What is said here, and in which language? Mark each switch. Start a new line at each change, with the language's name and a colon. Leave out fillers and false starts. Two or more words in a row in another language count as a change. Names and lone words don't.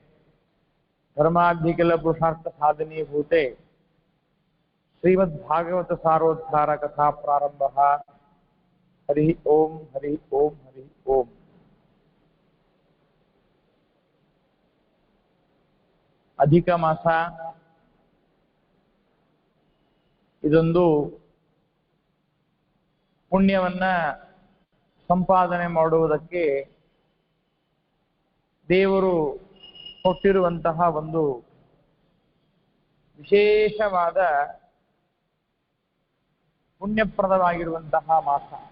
Sanskrit: धर्माधिकिलपुरुषार्थसाधनीभूते श्रीमद्भागवतसारोद्धारकथा प्रारम्भः हरि ओम हरि ओम हरि ओम अधिक मास ಇದೊಂದು
Kannada: ಪುಣ್ಯವನ್ನ ಸಂಪಾದನೆ ಮಾಡುವುದಕ್ಕೆ ದೇವರು ಕೊಟ್ಟಿರುವಂತಹ ಒಂದು ವಿಶೇಷವಾದ ಪುಣ್ಯಪ್ರದವಾಗಿರುವಂತಹ ಮಾಸ.